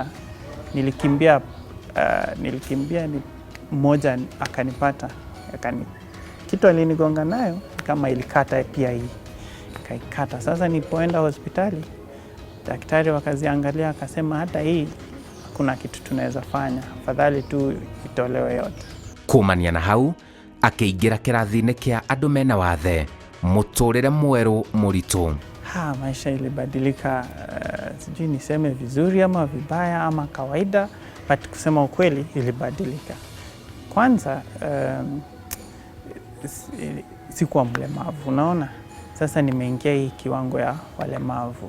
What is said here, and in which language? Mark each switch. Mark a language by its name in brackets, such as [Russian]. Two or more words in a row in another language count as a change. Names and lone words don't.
[Swahili] Nilikimbia mmoja akanipata. Kitu alinigonga nayo kama ilikata pia hii. Kaikata. Sasa nilipoenda hospitali, daktari wakaziangalia akasema hata hii kuna kitu tunaweza fanya, afadhali tu itolewe yote. [Kikuyu] Kumania na hau akĩingĩra kĩrathi-inĩ kĩa andũ mena wathe, mũtũrĩre mwerũ mũritũ. [Swahili] Maisha ilibadilika, sijui niseme vizuri ama vibaya ama kawaida, but kusema ukweli ilibadilika. Kwanza sikuwa mlemavu, unaona? Sasa nimeingia hii kiwango ya walemavu.